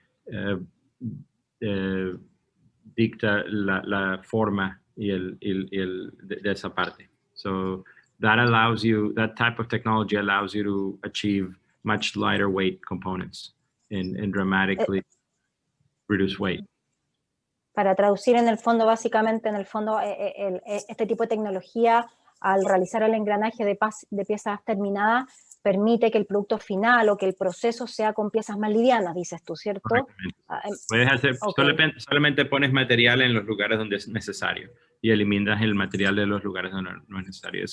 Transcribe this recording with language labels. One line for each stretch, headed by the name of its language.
Spanish: eh, eh, dicta la forma y de esa parte.
English: So that allows you, that type of technology allows you to achieve much lighter weight components and dramatically reduce weight.
Spanish: Para traducir en el fondo, básicamente, en el fondo, este tipo de tecnología, al realizar el engranaje de piezas terminadas, permite que el producto final o que el proceso sea con piezas más livianas, dices tú, ¿cierto? Puedes hacer,
English: Okay.
Spanish: solamente pones material en los lugares donde es necesario y eliminas el material de los lugares donde no es necesario.